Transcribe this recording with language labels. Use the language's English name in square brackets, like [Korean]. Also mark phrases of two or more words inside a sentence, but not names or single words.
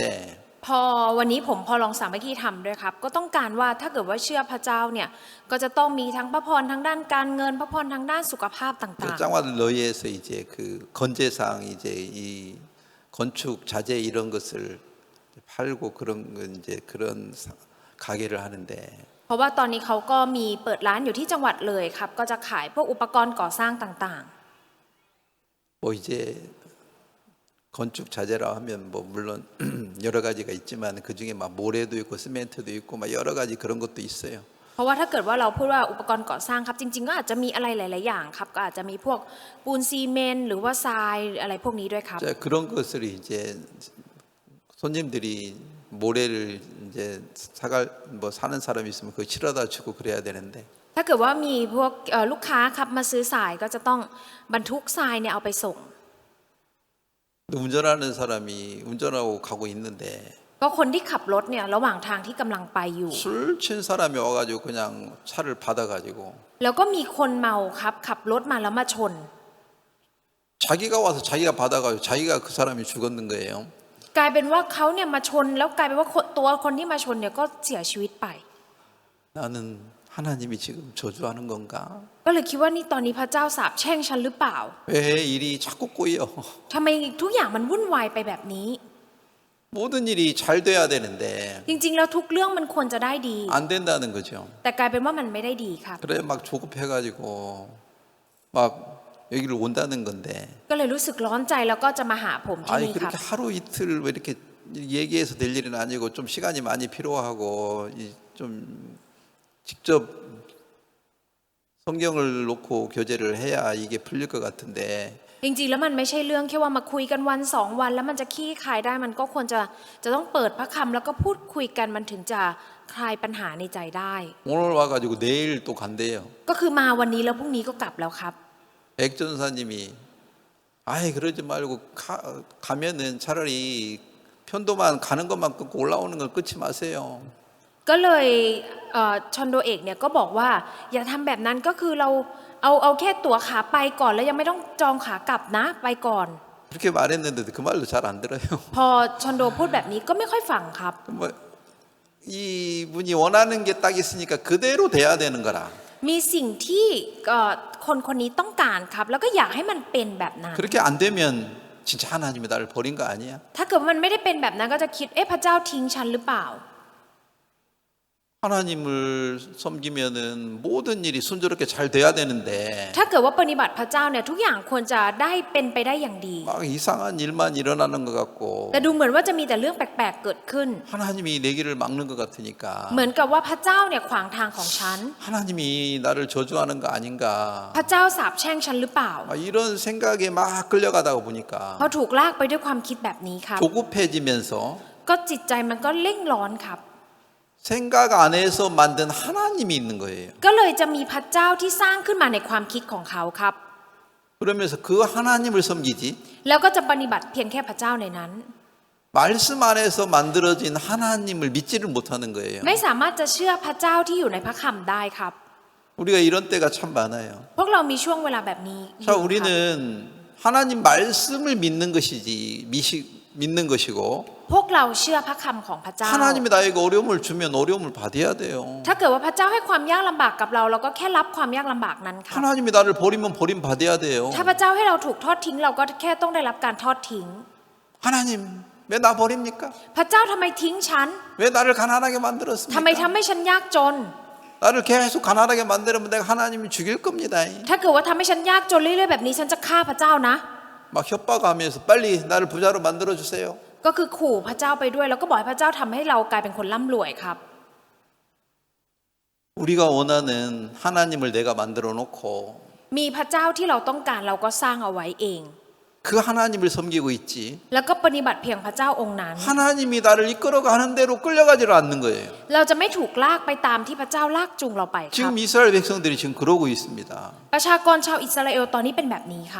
[Thai] พอวันนี้ผมพอลองสามัคคีธรรมด้วยครับก็ต้องการว่าถ้าเกิดว่าเชื่อพระเจ้าเนี่ยก็จะต้องมีทั้งพระพรทางด้านการเงินพระพรทางด้านสุขภาพต่าง [Korean] 짱화들 너희에서 이제 그 건재상 이제 이 건축 자재 이런 것을 팔고 그런 거 이제 그런 가게를 하는데 [Thai] ๆเพราะว่าตอนนี้เขาก็มีเปิดร้านอยู่ที่จังหวัดเลยครับก็จะขายพวกอุปกรณ์ก่อสร้างต่าง [Korean] 뭐 이제 건축 자재라 하면 뭐 물론 여러 가지가 있지만 그 중에 막 모래도 있고 시멘트도 있고 막 여러 가지 그런 것도 있어요. [Thai] ๆเพราะว่าถ้าเกิดว่าเราพูดว่าอุปกรณ์ก่อสร้างครับจริงๆก็อาจจะมีอะไรหลายๆอย่างครับก็อาจจะมีพวกปูนซีเมนต์หรือว่าทรายอะไรพวกนี้ด้วยครับ [Korean] 자, 그런 것을 이제 손님들이 모래를 이제 사갈 뭐 사는 사람이 있으면 그거 실어다 주고 그래야 되는데 [Thai] ถ้าเกิดว่ามีพวกลูกค้าครับมาซื้อทรายก็จะต้องบรรทุกทรายเนี่ยเอาไปส่ง [Korean] 운전하는 사람이 운전하고 가고 있는데 [Thai] ก็คนที่ขับรถเนี่ยระหว่างทางที่กำลังไปอยู่ [Korean] 술 친 사람이 와가지고 그냥 차를 받아가지고 [Thai] แล้วก็มีคนเมาครับขับรถมาแล้วมาชน [Korean] 자기가 와서 자기가 받아가지고 자기가 그 사람이 죽었는 거예요. [Thai] กลายเป็นว่าเขาเนี่ยมาชนแล้วกลายเป็นว่าตัวคนที่มาชนเนี่ยก็เสียชีวิตไป [Korean] 나는 하나님이 지금 저주하는 건가? [Thai] ก็เลยคิดว่านี่ตอนนี้พระเจ้าสาปแช่งฉันหรือเปล่า [Korean] 왜 일이 자꾸 꼬여? [Thai] ทำไมทุกอย่างมันวุ่นวายไปแบบนี้ [Korean] 모든 일이 잘 돼야 되는데 [Thai] จริงๆแล้วทุกเรื่องมันควรจะได้ดี [Korean] 안 된다는 거죠. [Thai] แต่กลายเป็นว่ามันไม่ได้ดีครับ [Korean] 그래 막 조급해가지고 막 여기를 온다는 건데 [Thai] ก็เลยรู้สึกร้อนใจแล้วก็จะมาหาผมที่ [Korean] 아니 [Thai] นี่ครับ [Korean] 그렇게 하루 이틀 왜 이렇게 얘기해서 될 일은 아니고 좀 시간이 많이 필요하고 좀 직접 성경을 놓고 교제를 해야 이게 풀릴 것 같은데 [Thai] จริงๆแล้วมันไม่ใช่เรื่องแค่ว่ามาคุยกันวันสองวันแล้วมันจะขี้คายได้มันก็ควรจะต้องเปิดพระคำแล้วก็พูดคุยกันมันถึงจะคลายปัญหาในใจได้ [Korean] 오늘 와가지고 내일 또 간대요. [Thai] ก็คือมาวันนี้แล้วพรุ่งนี้ก็กลับแล้วครับ [Korean] 액전사님이 아이 그러지 말고 가면은 차라리 편도만 가는 것만 끊고 올라오는 걸 끊지 마세요. [Thai] ก็เลยชอนโดเอกเนี่ยก็บอกว่าอย่าทำแบบนั้นก็คือเราเอาแค่ตั๋วขาไปก่อนแล้วยังไม่ต้องจองขากลับนะไปก่อน [Korean] 그렇게 말했는데 그 말도 잘 안 들어요. [Thai] พอชอนโดพูดแบบนี้ก็ไม่ค่อยฟังครับ [Korean] 뭐 이분이 원하는 게 딱 있으니까 그대로 돼야 되는 거라. [Thai] มีสิ่งที่คนนี้ต้องการครับแล้วก็อยากให้มันเป็นแบบนั้น [Korean] 그렇게 안 되면 진짜 하나님이 나를 버린 거 아니야? [Thai] ถ้าเกิดมันไม่ได้เป็นแบบนั้นก็จะคิดพระเจ้าทิ้งฉันหรือเปล่า [Korean] 하나님을 섬기면은 모든 일이 순조롭게 잘 돼야 되는데 [Thai] ถ้าเกิดว่าปฏิบัติพระเจ้าเนี่ยทุกอย่างควรจะได้เป็นไปได้อย่างดี [Korean] 막 이상한 일만 일어나는 것 같고 [Thai] แต่ดูเหมือนว่าจะมีแต่เรื่องแปลกๆเกิดขึ้น [Korean] 하나님이 내 길을 막는 것 같으니까 [Thai] เหมือนกับว่าพระเจ้าเนี่ยขวางทางของฉัน [Korean] 하나님이 나를 저주하는 거 아닌가 [Thai] พระเจ้าสาปแช่งฉันหรือเปล่า [Korean] 막 이런 생각에 막 끌려가다가 보니까 [Thai] พอถูกลากไปด้วยความคิดแบบนี้ครับ [Korean] 조급해지면서 [Thai] ก็จิตใจมันก็เร่งร้อนครับ [Korean] 생각 안에서 만든 하나님이 있는 거예요. [Thai] ก็เลยจะมีพระเจ้าที่สร้างขึ้นมาในความคิดของเขาครับ [Korean] 그러면서 그 하나님을 섬기지 [Thai] แล้วก็จะปฏิบัติเพียงแค่พระเจ้าในนั้น [Korean] 말씀 안에서 만들어진 하나님을 믿지를 못하는 거예요. [Thai] ไม่สามารถจะเชื่อพระเจ้าที่อยู่ในพระคำได้ครับ [Korean] 우리가 이런 때가 참 많아요. [Thai] พวกเรามีช่วงเวลาแบบนี้อยู่ [Korean] 자, [Thai] ครับ [Korean] 우리는 하나님 말씀을 믿는 것이지 믿는 것이고 [Thai] พวกเราเชื่อพระคำของพระเจ้า [Korean] 하나님이 나에게 어려움을 주면 어려움을 받아야 돼요. [Thai] ถ้าเกิดว่าพระเจ้าให้ความยากลำบากกับเราเราก็แค่รับความยากลำบากนั้นครับ [Korean] 하나님이 나를 버리면 버림 받아야 돼요. [Thai] ถ้าพระเจ้าให้เราถูกทอดทิ้งเราก็แค่ต้องได้รับการทอดทิ้ง [Korean] 하나님 왜 나 버립니까? [Thai] พระเจ้าทำไมทิ้งฉัน [Korean] 왜 나를 가난하게 [Thai] ทำไม [Korean] 만들었습니까? [Thai] ทำให้ฉันยากจน [Korean] 나를 계속 가난하게 만들면 내가 하나님이 죽일 겁니다. [Thai] ถ้าเกิดว่าทำให้ฉันยากจนเรื่อยๆแบบนี้ฉันจะฆ่าพระเจ้านะ [Korean] 막 협박하면서 빨리 나를 부자로 만들어 주세요. [Thai] ก็คือขู่พระเจ้าไปด้วยแล้วก็บอกให้พระเจ้าทำให้เรากลายเป็นคนร่ำรวยครับ [Korean] 우리가 원하는 하나님을 내가 만들어 놓고 [Thai] มีพระเจ้าที่เราต้องการเราก็สร้างเอาไว้เอง [Korean] 그 하나님을 섬기고 있지. [Thai] แล้วก็ปฏิบัติเพียงพระเจ้าองค์นั้น [Korean] 하나님이 나를 이끌어가는 대로 끌려가지를 않는 거예요. [Thai] เราจะไม่ถูกลากไปตามที่พระเจ้าลากจูงเราไปครับ [Korean] 지금 이스라엘 백성들이 지금 그러고 있습니다. [Thai] ประชากรชาวอิสราเอลตอนนี้เป็นแบบนี้ครับ